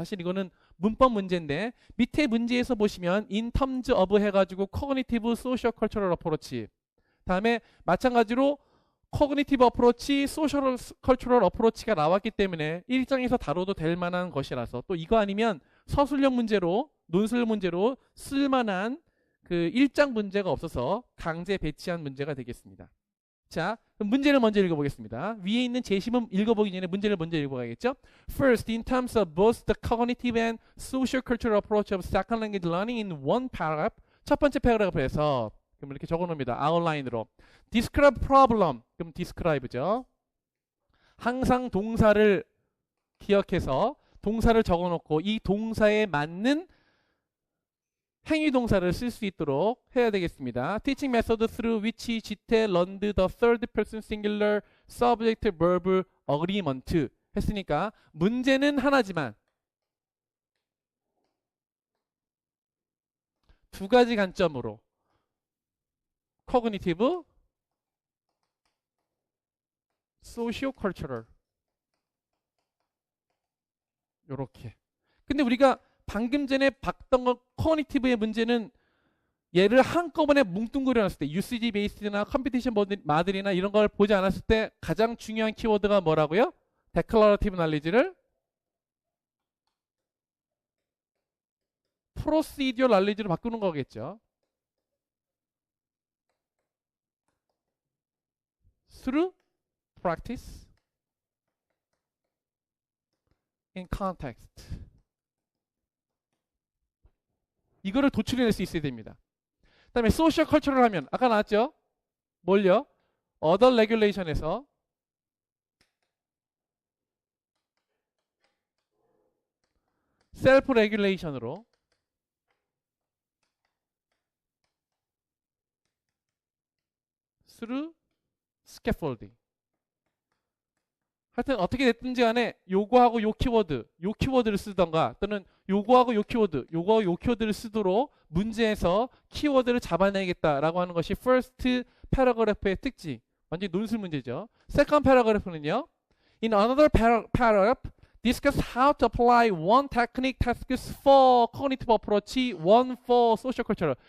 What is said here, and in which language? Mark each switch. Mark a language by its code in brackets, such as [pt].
[ko] 사실 이거는 문법 문제인데 밑에 문제에서 보시면 [en] in terms of [ko] 해가지고 cognitive, social, cultural approach 다음에 마찬가지로 cognitive approach, social, cultural approach가 나왔기 때문에 1장에서 다뤄도 될 만한 것이라서 또 이거 아니면 서술형 문제로 논술 문제로 쓸만한 그 1장 문제가 없어서 강제 배치한 문제가 되겠습니다. 자, 그럼 문제를 먼저 읽어보겠습니다. 위에 있는 제시문 읽어보기 전에 문제를 먼저 읽어봐야겠죠? [en] First, in terms of both the cognitive and social cultural approach of second language learning in one paragraph. [ko] 첫 번째 패러그래프에서 그럼 이렇게 적어놓습니다. 아웃라인으로. [en] Describe problem. [ko] 그럼 describe죠. 항상 동사를 기억해서 동사를 적어놓고 이 동사에 맞는 행위 동사를 쓸 수 있도록 해야 되겠습니다. [en] Teaching method through which 지태 learned the third person singular subject verb agreement [ko] 했으니까 문제는 하나지만 두 가지 관점으로 [en] cognitive, socio-cultural [ko] 요렇게. 근데 우리가 방금 전에 봤던 거 커그니티브의 문제는 얘를 한꺼번에 뭉뚱그려 놨을 때 UCG 베이스나 컴피티션 마들이나 이런 걸 보지 않았을 때 가장 중요한 키워드가 뭐라고요? 데클러러티브 날리지를 프로시디어 날리지로 바꾸는 거겠죠. [en] Through practice in context. [ko] 이거를 도출해낼 수 있어야 됩니다. 그 다음에 소셜 컬처럴 하면 아까 나왔죠? 뭘요? other regulation에서 셀프 레귤레이션으로 [en] through scaffolding. [ko] 하여튼 어떻게 됐든지 간에 요거하고 요 키워드를 쓰던가 또는 요거하고 요 요거하고 요 키워드를 쓰도록 문제에서 키워드를 잡아내겠다라고 하는 것이 first paragraph의 특징. 완전히 논술 문제죠. [en] second paragraph는요. In another paragraph, discuss how to apply one technique tasks for cognitive approach, one for social culture.